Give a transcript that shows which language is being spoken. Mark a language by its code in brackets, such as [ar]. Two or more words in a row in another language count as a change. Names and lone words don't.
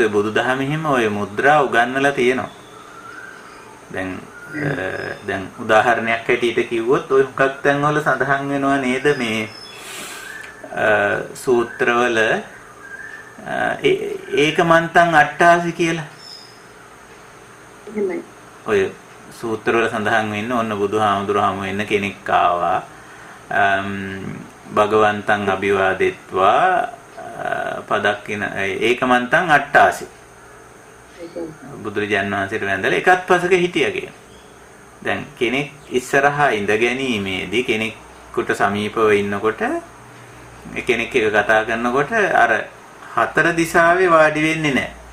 [si] ඔය බුදුදහමෙහිම ඔය මුද්‍රා උගන්වලා තියෙනවා. දැන් උදාහරණයක් හැටියට කිව්වොත් ඔය හුඟක් තැන්වල සඳහන් වෙනවා නේද මේ සූත්‍රවල [pi] ඒකමන්තං අට්ඨාසි [si] කියලා. එහෙමයි. ඔය සූත්‍රවල සඳහන් වෙන්නේ ඔන්න බුදුහාමුදුරුවම වෙන්න කෙනෙක් ආවා. [pi] භගවන්තං අභිවාදෙත්වා පදක්කින ඒකමන්තං අට්ඨාසි. [si] බුදුරජාණන් වහන්සේට වැඳලා එකත් පසක හිටියා කියන. දැන් කෙනෙක් ඉස්සරහා ඉඳ ගැනීමේදී කෙනෙකුට සමීපව ඉන්නකොට කෙනෙක් එක කතා කරනකොට අර හතර දිශාවේ වාඩි වෙන්නේ නැහැ.